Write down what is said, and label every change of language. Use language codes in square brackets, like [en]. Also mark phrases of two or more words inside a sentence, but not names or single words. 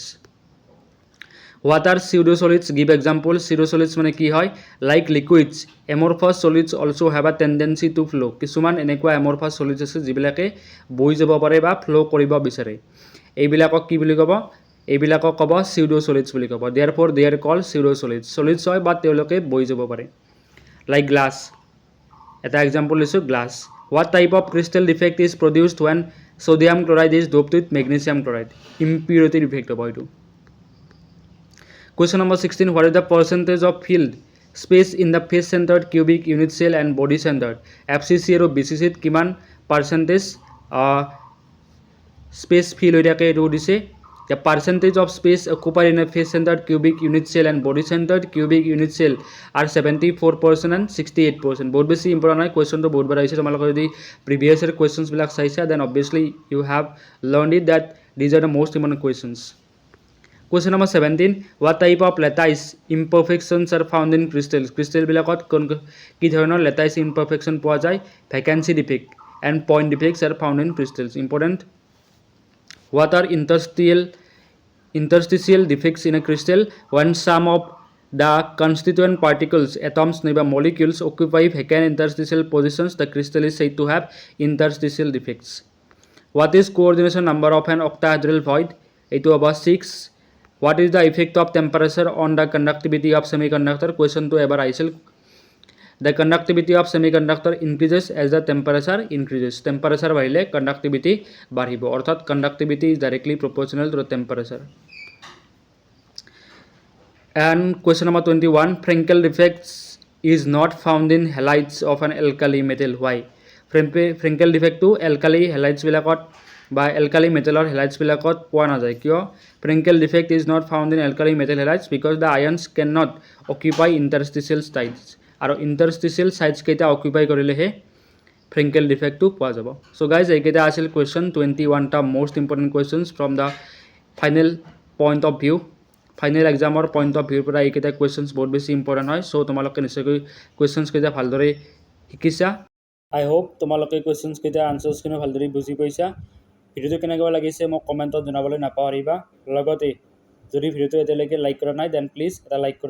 [en] What are pseudosolids? Give example. [as] Pseudosolids মানে কি হয়? [en] Like liquids, amorphous solids also have a tendency to flow. [as] কিছুমান এনেকুৱা [en] amorphous solids [as] আছে যিবিলাকে বৈ যাব পাৰে বা flow কৰিব বিচাৰে। এইবিলাকক কি বুলি ক'ব? এইবিলাকক ক'ব pseudosolids বুলি ক'ব। [en] Therefore they are called pseudosolids. [as] Solids হয় বা তেওঁলোকে বৈ যাব পাৰে। [en] Like glass. [as] এটা example লৈছোঁ glass. [en] What type of crystal defect is produced when sodium chloride is doped with magnesium chloride? [as] Impurity defect হ'ব এইটো। [en] Question number 16. What is the percentage of field space in the face-centered cubic unit cell and body-centered? [as] FCC আৰু BCC ত কিমান [en] percentage space fill [as] হৈ থাকে এইটো দিছে। [en] The percentage of space occupied in a face-centered cubic unit cell and body-centered cubic unit cell are 74% and 68%. [as] বহুত বেছি ইম্পৰ্টেণ্ট হয়। কুৱেশ্যনটো বহুত বাৰ আহিছে। তোমালোকে যদি প্ৰিভিয়াছ ইয়াৰ কুৱেশ্যনছবিলাক চাইছা [en] then obviously you have learn it that these are the most important questions. Question number 17. What type of lattice imperfections are found in crystals? [as] Crystal বিলাকত কি ধৰণৰ lattice imperfection পোৱা যায়? [en] Vacancy defect and point defects are found in crystals. Important. What are interstitial defects in a crystal? When some of the constituent particles, atoms, or molecules occupy vacant interstitial positions, the crystal is said to have interstitial defects. What is coordination number of an octahedral void? Itu about 6. What is the effect of temperature on the conductivity of semiconductor? Question to ever aisel. The conductivity of semiconductor increases as the temperature increases. [as] Temperature বাঢ়িলে conductivity বাঢ়িব। [en] অৰ্থাৎ conductivity is directly proportional to the temperature. And question number 21. Frenkel defects is not found in halides of an alkali metal. [as] Why? Frenkel defect to alkali halides বিলাকত বা alkali metalৰ halides বিলাকত পোৱা নাযায়। কিয়? [en] Frenkel defect is not found in alkali metal halides because the ions cannot occupy interstitial sites. [as] আৰু [en] interstitial sites [as] কেইটা occupy কৰিলেহে Frenkel defect টো পোৱা যাব। [en] So guys, [as] এইকেইটা আছিল [en] question 21টা most important questions from the final point of view. final exam point of view [as] পৰা এইকেইটা কুৱেশ্যনছ বহুত বেছি ইম্পৰ্টেণ্ট হয়। চ' তোমালোকে নিশ্চয়কৈ কুৱেশ্যনছকেইটা ভালদৰে শিকিছা। [en] I hope [as] তোমালোকে কুৱেশ্যনছকেইটা আনচাৰ্ছখিনি ভালদৰে বুজি পাইছা। ভিডিঅ'টো কেনেকুৱা লাগিছে মোক কমেণ্টত জনাবলৈ নাপাহৰিবা। লগতে যদি ভিডিঅ'টো এতিয়ালৈকে লাইক কৰা নাই দেন প্লিজ এটা লাইক কৰি দিবা।